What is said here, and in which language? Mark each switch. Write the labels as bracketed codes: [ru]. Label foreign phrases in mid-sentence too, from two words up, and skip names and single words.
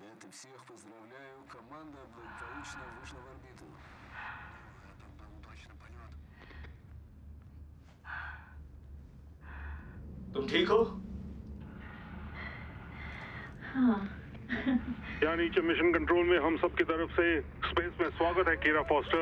[ru] Всех поздравляю, команда благополучно вышла в орбиту. Это был удачный полет. [hi] तुम ठीक हो? हाँ। यहाँ नीचे मिशन कंट्रोल में हम सब की तरफ से स्पेस में स्वागत है कीरा फॉस्टर।